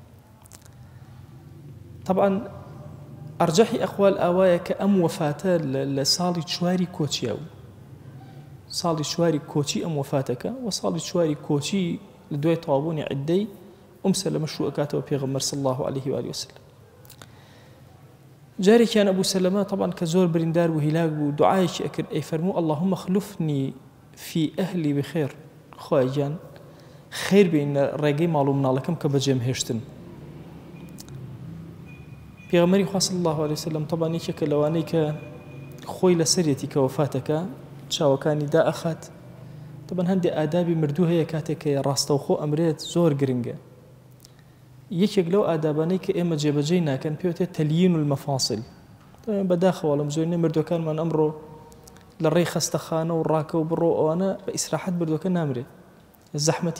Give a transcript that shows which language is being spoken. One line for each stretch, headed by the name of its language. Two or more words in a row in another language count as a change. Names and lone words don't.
Central Kurdish: طبعا ئەرجەحی ئەقوال ئاوایە کە ئەم وەفاتە لە ساڵی چواری کۆچیە و ساڵی چواری کۆچی ئەم وەفاتەکە و ساڵی چواری کۆچی لە دوای تەواوبوونی عیدەی سەلەمە شوو ئەکاتەوە پێغەمبەر
Arabic: صلی الله عليه و آله وسلم
Central Kurdish: جارێکیان ئەبوو سەلەمە طبعا کە زۆر بریندار بوو هیلاک بوو دوعایەکی ئەکرد ئەی فەرموو
Arabic: اللهم خلفني في أهلي بخير
Central Kurdish: خوای گیان خێر بین ڕێگەی ماڵ و مناڵەکەم کە بەجێم هێشتن پێغەمبەری خوا
Arabic: صلی الله عليه وسلم
Central Kurdish: طبعا یەکێکە لەوانەی کە خۆی لەسەرێتی کە وەفاتەکە چاوەکانی دائەخات طبعا هەندێک ئادابی مردوو هەیە کاتێک کە ڕاستەوخۆ ئەمرێت زۆر گرنگە یەکێک لەو ئادابانەی کە ئێمە جێبەجێ ناکەن پێوتێت
Arabic: تەلین المەفاصل
Central Kurdish: بەداخەوەڵم زۆرینەی مردوەکانمان ئەمڕۆ لە ڕێی خەستەخانە و ڕاکە و بڕۆ ئەوانە بە ئیسراحەت مردوەکە نامرێت زەحمەتیە